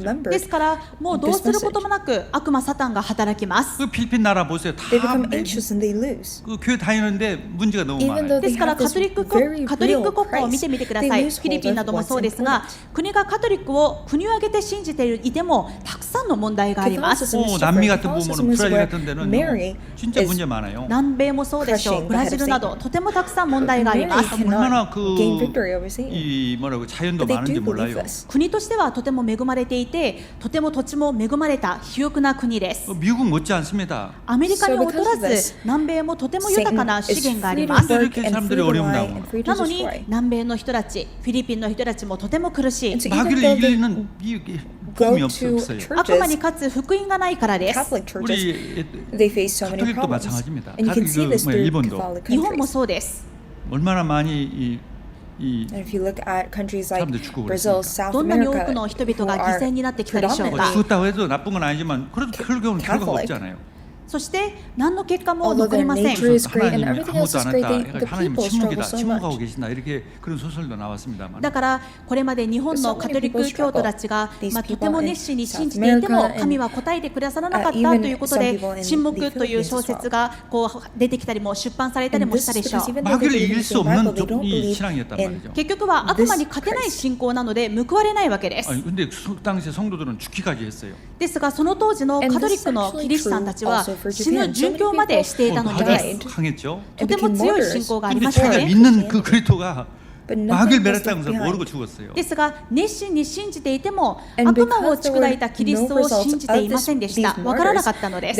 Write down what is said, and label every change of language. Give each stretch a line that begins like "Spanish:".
Japanese: ですからもうどうすることもなく悪魔サタンが働きます。
Korean: 그 필리핀 나라 보세요. 다 그 교회 다니는데 문제가 너무 많아요.
Japanese: ですからカトリック国家を見てみてください。フィリピンなどもそうですが、国がカトリックを国を挙げて信じていてもたくさんの問題があります。
Korean: 남미 같은 부분은 브라질 같은 데는 진짜 문제 많아요.
Japanese: 南米もそうでしょう。ブラジルなどとてもたくさん問題があります。
Korean: 얼마나 이 뭐라고 자연도 많은지 몰라요.
Japanese: 国としてはとても恵まれていて、とても土地も恵まれた肥沃な国です。
Korean: 미국 못지 않습니다.
Japanese: アメリカに劣らず南米もとても豊かな資源があります。
Korean: 이렇게 사람들이 어려움 나오는
Japanese: なのに南米の人たち、フィリピンの人たちもとても苦しい。
Korean: 마귀를 이기는 힘이 없어요.
Japanese: 悪魔に勝つ福音がないからです。
Korean: 우리 가톨릭도 마찬가지입니다. 일본도
Japanese: 日本もそうです。
Korean: 얼마나 많이 이 사람들 죽고 그랬습니까?
Japanese: どんなに多くの人々が犠牲になってきたでしょうか。
Korean: 죽었다고 해도 나쁜 건 아니지만 그래도 결과가 없잖아요.
Japanese: そして何の結果も残りません。
Korean: 하나님 아무것도 안 했다. 하나님 침묵이다. 침묵하고 계신다. 이렇게 그런 소설도 나왔습니다만.
Japanese: だからこれまで日本のカトリック教徒たちがとても熱心に信じていても神は答えてくださらなかったということで沈黙という小説がこう出てきたりも出版されたりもしたでしょう。
Korean: 마귀를 이길 수 없는 이 신앙이었단 말이죠.
Japanese: 結局は悪魔に勝てない信仰なので報われないわけです。
Korean: 아니, 근데 당시 성도들은 죽기까지 했어요.
Japanese: ですがその当時のカトリックのキリシタンたちは死ぬ殉教までしていたのにです。
Korean: 강했죠.
Japanese: とても強い信仰がありました
Korean: 자기가
Japanese: ね。
Korean: 믿는 그 그리스도가 마귀를 멸했다는 것을 모르고 죽었어요.
Japanese: ですが熱心に信じていても悪魔を砕いたキリストを信じていませんでした。わからなかったのです。